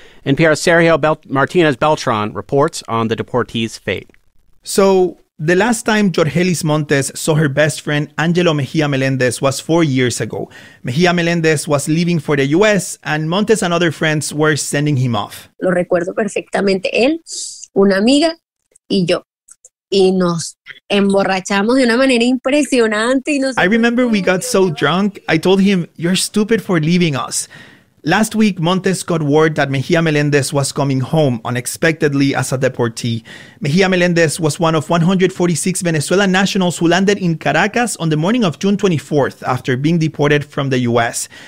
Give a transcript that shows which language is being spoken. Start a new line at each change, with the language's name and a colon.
English: NPR's Sergio Martinez Beltran reports on the deportees' fate. So the last time Jorgelis Montes saw her best friend, Angelo Mejia Melendez, was 4 years ago. Mejia Melendez was leaving for the U.S., and Montes and other friends were sending him off.
Spanish: Lo recuerdo perfectamente, él, una amiga y yo. Y nos emborrachamos de una manera impresionante.
English: I remember we got so drunk, I told him, you're stupid for leaving us. Last week, Montes got word that Mejia Melendez was coming home unexpectedly as a deportee. Mejia Melendez was one of 146 Venezuelan nationals who landed in Caracas on the morning of June 24th after being deported from the U.S.